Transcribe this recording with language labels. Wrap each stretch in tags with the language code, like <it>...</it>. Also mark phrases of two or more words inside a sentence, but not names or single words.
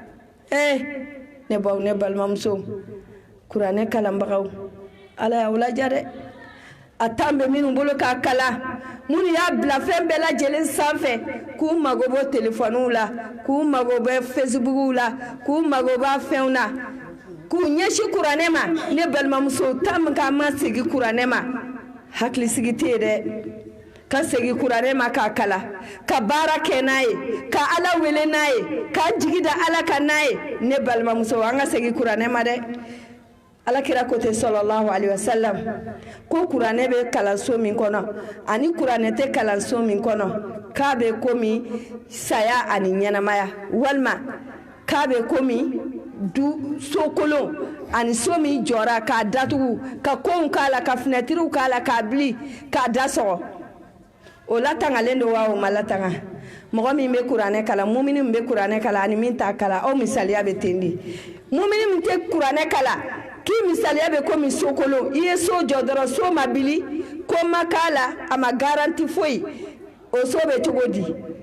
<bm>ne baw ne balimamuso kuranɛ kalanbagaw ala y'aw ladiya dɛ a tan bɛ minnu bolo k'a kalan minnu y'a bila fɛn bɛɛ lajɛlen sanfɛ k'u mago bɔ telefɔniw la k'u mago bɛ fesibukiw la k'u mago b'a fɛnw na k'u ɲɛsin kuranɛ ma ne balimamuso tan min k'a ma segin kuranɛ ma hakilisigi tɛ yen dɛ ka segin kuranɛ ma k'a kalan ka baara kɛ n'a ye ka ala wele n'a ye ka jigi da ala kan n'a ye ne balimamuso an ka segin kuranɛ ma dɛ alakira ko ten</bm> <ar>صلى الله عليه وسلم</ar> <bm>ko kuranɛ bɛ kalanso min kɔnɔ ani kuranɛ tɛ kalanso min kɔnɔ k'a bɛ komi saya ani ɲɛnamaya walima k'a bɛ komi du sokolon ani so min jɔra k'a datugu ka kow k'a la ka finɛtiriw k'a la k'a bili k'a dasɔgɔ o latangalen don wa o ma latanga mɔgɔ min bɛ kuranɛ kalan mumini min bɛ kuranɛ kalan ani min t'a kalan aw misaliya bɛ ten de mumini min tɛ kuranɛ kalan k'i misaliya bɛ komi sokolon i ye so jɔ dɔrɔn so ma bili ko ma k'a la a ma garanti foyi o so bɛ cogo di</bm>